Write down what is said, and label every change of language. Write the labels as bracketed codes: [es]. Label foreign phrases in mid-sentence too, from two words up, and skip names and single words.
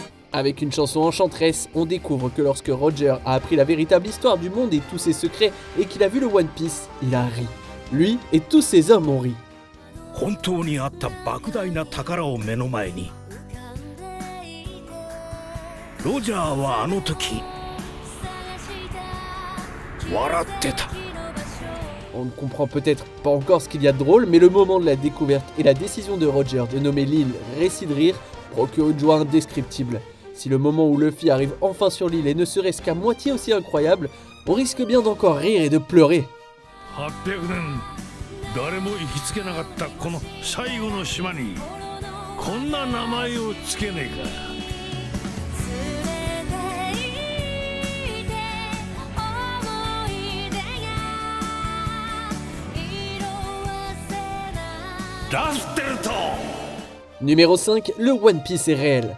[fr] Avec une chanson enchanteresse, on découvre que lorsque Roger a appris la véritable histoire du monde et tous ses secrets et qu'il a vu le One Piece, il a ri. Lui et tous ses hommes ont ri. [ja] 本当にあった莫大な宝を目の前にロジャーはあの時笑ってた。 [fr] On ne comprend peut-être pas encore ce qu'il y a de drôle, mais le moment de la découverte et la décision de Roger de nommer l'île Récit de Rire procure une joie indescriptible. Si le moment où Luffy arrive enfin sur l'île et ne serait-ce qu'à moitié aussi incroyable, on risque bien d'encore rire et de pleurer. [ja] 800 年誰も行きつけなかったこの最後の島にこんな名前をつけねえか。 [fr] Numéro 5, le One Piece est réel.